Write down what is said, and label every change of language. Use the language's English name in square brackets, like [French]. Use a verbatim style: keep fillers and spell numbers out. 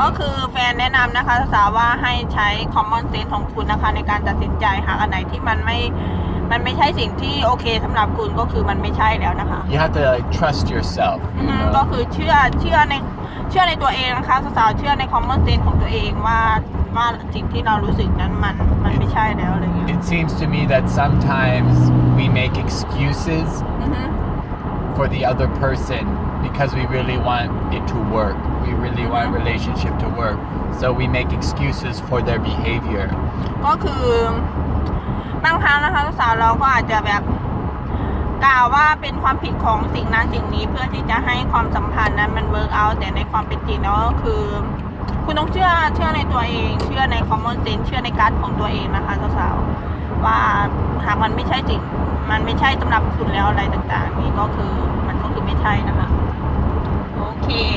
[Thai] ก็คือแฟนแนะนำนะคะสาวว่าให้ใช้ common sense ของคุณนะคะในการตัดสินใจหาอันไหนที่มันไม่มันไม่ใช่สิ่งที่โอเคสำหรับคุณก็คือมันไม่ใช่แล้วนะคะ [English] You have to like, trust yourself. [Thai] อืมก็คือเชื่อเชื่อในเชื่อในตัวเองนะคะสาวเชื่อใน common sense ของตัวเองว่าว่าสิ่งที่เรารู้สึกนั้นมันมันไม่ใช่แล้วเลย [English] It seems to me that sometimes we make excuses mm-hmm. for the other person because we really want it to work. We really want a relationship to work. So we make excuses for their behavior. [Thai] ก็คือบางครั้งนะคะสาวเราก็อาจจะแบบกล่าวว่าเป็นความผิดของสิ่งนั้นสิ่งนี้เพื่อที่จะให้ความสัมพันธ์นั้นมันเวิร์คเอาท์แต่ในความเป็นจริงแล้วก็คือคุณต้องเชื่อเชื่อในตัวเองเชื่อใน common sense เชื่อในการของตัวเองนะคะสาวๆว่าหากมันไม่ใช่จริงมันไม่ใช่สำหรับคุณแล้วอะไรต่างๆนี่ก็คือมันก็คือไม่ใช่นะคะโอเค